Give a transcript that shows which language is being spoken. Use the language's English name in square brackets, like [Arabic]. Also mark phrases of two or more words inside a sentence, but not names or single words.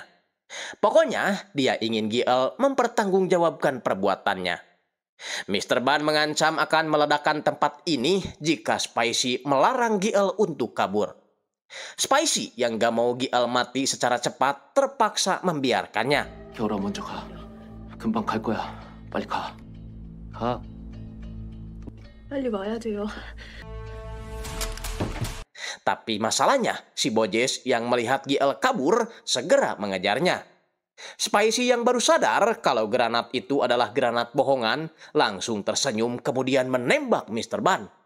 [Indonesian] Pokoknya dia ingin GL mempertanggungjawabkan perbuatannya. Mr. Ban mengancam akan meledakkan tempat ini jika Spicy melarang GL untuk kabur. Spicy yang gak mau GL mati secara cepat terpaksa membiarkannya. [Korean] 겨울아 먼저 가. 금방 갈 거야. 빨리 가. 가. 빨리 와야 돼요. [Indonesian] Tapi masalahnya, si Bojes yang melihat GL kabur segera mengejarnya. Spicy yang baru sadar kalau granat itu adalah granat bohongan, langsung tersenyum kemudian menembak Mr. Ban.